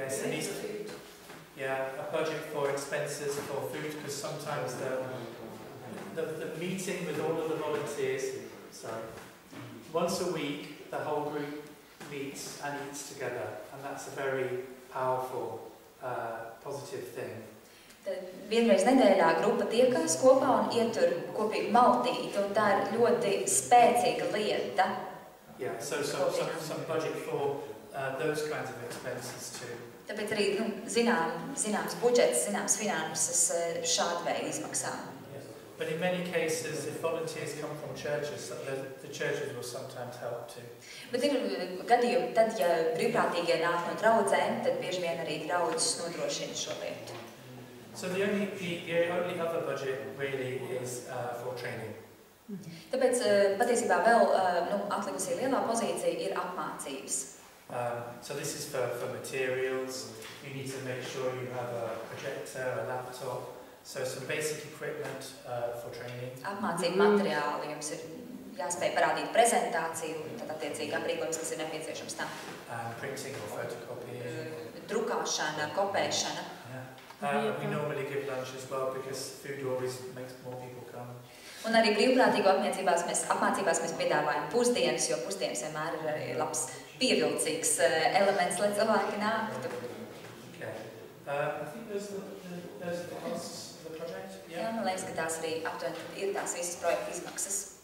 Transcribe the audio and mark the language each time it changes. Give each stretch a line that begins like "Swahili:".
English: Yes, a budget for expenses for food, because sometimes the meeting with all of the volunteers, once a week the whole group meets and eats together, and that's a very powerful, positive thing.
Latvian: Tad vienreiz nedēļā grupa tiekās kopā un ietur kopīgu maltīti, un tā ir ļoti spēcīga lieta.
English: Yeah, so some budget for those kinds of expenses too.
Latvian: Tāpēc arī zināms budžets, zināms finanses šāda veida izmaksām.
English: But in many cases, if volunteers come from churches, the churches will sometimes help too.
Latvian: Bet ir gadījumi, tad, ja brīvprātīgie nāk no draudzēm, tad bieži vien arī draudzes nodrošina šo lietu.
English: So the only other budget really is for training.
Latvian: Tāpēc patiesībā vēl atlikusī lielā pozīcija ir apmācības.
English: So this is for materials. You need to make sure you have a projector, a laptop, so some basic equipment for training.
Latvian: Apmācību materiāli, jums ir jāspēj parādīt prezentāciju, tad attiecīgi aprīkojums, kas ir nepieciešams tam.
English: Printing or photocopying.
Latvian: Drukāšana, kopēšana.
English: We normally give lunch as well because food always makes more people come.
Latvian: Un arī brīvprātīgo apmācībās mēs piedāvājam pusdienas, jo pusdienas vienmēr ir arī labs pievilcīgs elements, lai cilvēki nāktu.
English: Okay. I think those are the costs of the project.
Latvian: Jā, man liekas, ka tās arī aptuveni ir tās visas projekta izmaksas.